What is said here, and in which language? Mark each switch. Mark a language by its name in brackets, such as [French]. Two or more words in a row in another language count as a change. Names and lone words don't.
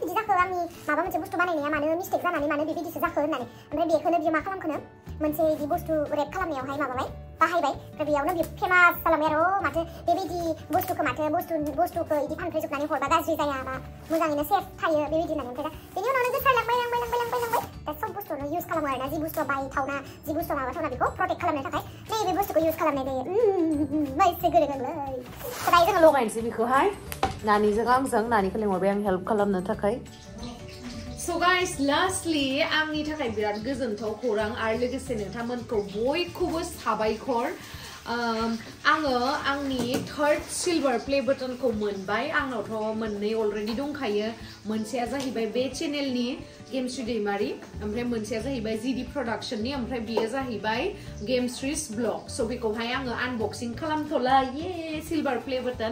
[Bodo] बिदि जाखो आंनि माबा मोनसे बुस्थु बानायनाया मानो मिस्टेक जानानै मानो बेबायदिसो जाखो होननानै ओमफ्राय बेखौनो बियो मा खालामखोनो मोनसे बिदि बुस्थु रेप खालामनायावहाय माबाबाय बाहायबाय ओमफ्राय बेयावनो बियो फेमास जालांबाय आरो माथो बेबायदि बुस्थुखौ माथो बुस्थुखौ बिदि फानफैजोबनानै हरबा गाज्रि जाया बा मोजाङैनो सेफ थायो बेबायदि होननानै ओमफ्राय बेनि उनावनो गोसारलांबाय दा सब बुस्थुआवनो इउज खालामो आरोना जि बुस्थुआ बायथावना जि बुस्थुआ माबाथावना बेखौ प्रटेक्ट खालामनो थाखाय नैबे बुस्थुखौ इउज खालामनाय जायो माइसे गोरोंलै दायो जोङो लगायनोसै बेखौहाय नानिजों आंजों नानिखौ लेंहरबाय आं हेल्प खालामनो थाखाय [English] So guys, lastly, [Bodo] आंनि थाखाय बिराद गोजोनथाव खौरां आरो लोगोसे नोंथांमोनखौ बयखौबो साबायखर आङो आंनि [English] third silver play buttonखौ [Bodo] मोनबाय आंनावथ' मोननै अलरेडि दंखायो मोनसेया जाहैबाय बे चेनेलनि गेमस्रि दैमारि ओमफ्राय मोनसेया जाहैबाय जिडि प्रडाक्शननि ओमफ्राय बेयो जाहैबाय गेमस्रिस ब्लग स' बेखौहाय आङो आनबक्सिं खालामथ'ला ये [English] silver play button